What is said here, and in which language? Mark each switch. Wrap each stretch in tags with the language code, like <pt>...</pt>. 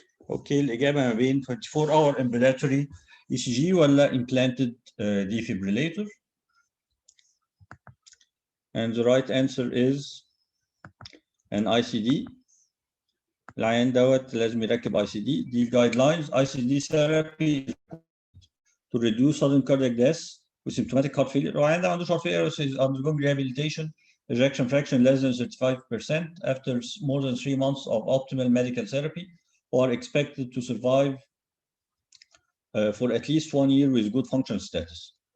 <ar>اوكي الاجابه ما بين 24-hour ambulatory ECG ولا implanted defibrillator.</ar> <en>And the right answer is an ICD.</en> <ar>العيان دوت لازم يركب ICD.</ar> <en>دي guidelines. ICD therapy to reduce sudden cardiac death with symptomatic heart failure.</en> <ar>العيان ده ما عندوش</ar> <en>heart failure, is undergoing rehabilitation. Ejection fraction less than 35% after more than 3 months of optimal medical therapy, or expected to survive for at least 1 year with good functional status.</en>